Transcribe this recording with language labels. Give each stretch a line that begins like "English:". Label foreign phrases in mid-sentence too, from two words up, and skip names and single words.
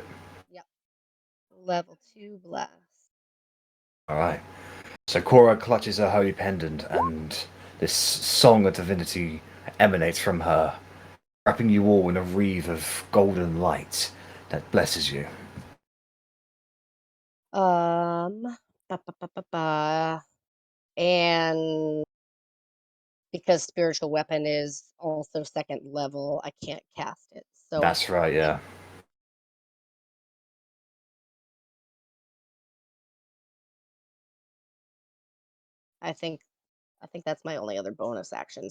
English: yep, level 2 bless. Alright. So Cora clutches her holy pendant and this song of divinity emanates from her, wrapping you all in a wreath of golden light that blesses you. Um ba, ba, ba, ba, ba. And because spiritual weapon is also second level, I can't cast it. So That's right, yeah. I think that's my only other bonus action.